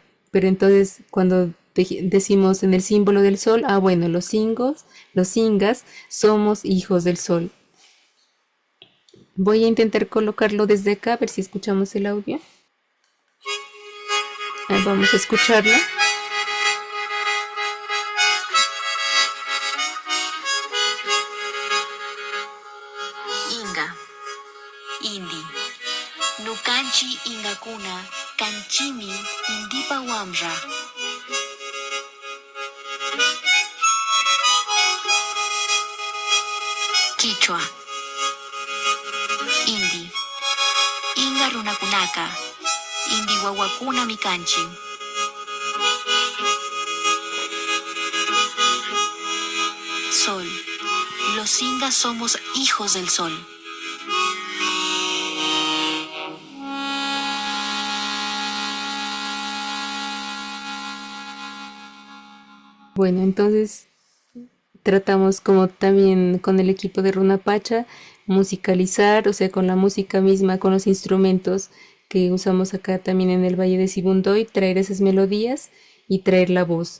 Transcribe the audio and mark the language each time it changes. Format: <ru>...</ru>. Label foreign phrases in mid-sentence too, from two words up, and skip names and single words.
<es>Pero entonces cuando decimos en el símbolo del sol, bueno, los ingas somos hijos del sol. Voy a intentar colocarlo desde acá, a ver si escuchamos el audio. Ahí vamos a escucharlo.</es> <inb>Inga, Indi, Nukanchi Ingakuna, Kanchimi Indipa Wamra.</inb> <qu>Quichua, Indi, Inga Runakunaka, Indi Wawakuna Mikanchi.</qu> <es>Sol, los ingas somos hijos del sol. Bueno, entonces tratamos como también con el equipo de Runa Pacha musicalizar, o sea, con la música misma, con los instrumentos que usamos acá también en el Valle de Sibundoy, traer esas melodías y traer la voz.</es>